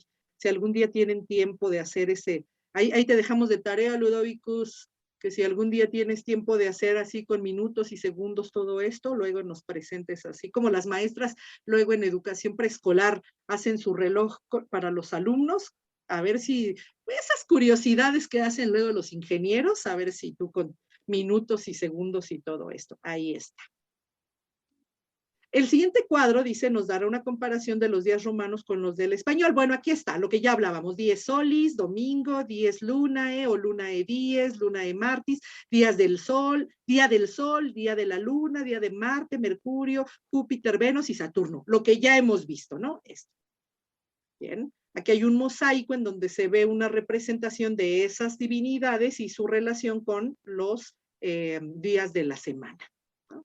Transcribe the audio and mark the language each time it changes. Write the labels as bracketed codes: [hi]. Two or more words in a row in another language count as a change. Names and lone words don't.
[es] Si algún día tienen tiempo de hacer ahí te dejamos de tarea, Ludovicus, que si algún día tienes tiempo de hacer así con minutos y segundos todo esto, luego nos presentes así, como las maestras luego en educación preescolar hacen su reloj para los alumnos, a ver si esas curiosidades que hacen luego los ingenieros, a ver si tú con minutos y segundos y todo esto, ahí está. El siguiente cuadro, dice, nos dará una comparación de los días romanos con los del español. Bueno, aquí está, lo que ya hablábamos, [la] dies solis, domingo, dies lunae o lunae dies, lunae martis, [es] días del sol, día de la luna, día de Marte, Mercurio, Júpiter, Venus y Saturno, lo que ya hemos visto, ¿no? Esto. Bien, aquí hay un mosaico en donde se ve una representación de esas divinidades y su relación con los días de la semana, ¿no?